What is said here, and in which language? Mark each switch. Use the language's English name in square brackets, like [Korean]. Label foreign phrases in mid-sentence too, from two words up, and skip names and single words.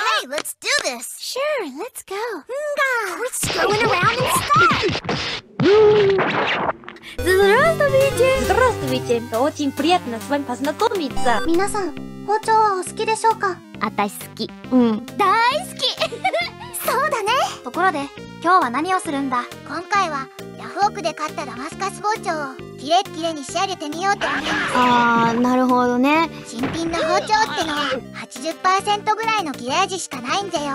[English] let's do this. Sure, let's go. Quit screwing around instead. [Russian] Здравствуйте, очень приятно с вами познакомиться. [Japanese] 皆さん、包丁はお好きでしょうか？私好き。大好き。そうだね。ところで、今日は何をするんだ？今回はヤフオクで買ったダマスカス包丁をキレッキレに仕上げてみようと思います。あー、なるほどね。新品の包丁ってのは 80% ぐらいの切れ味しかないんぜよ。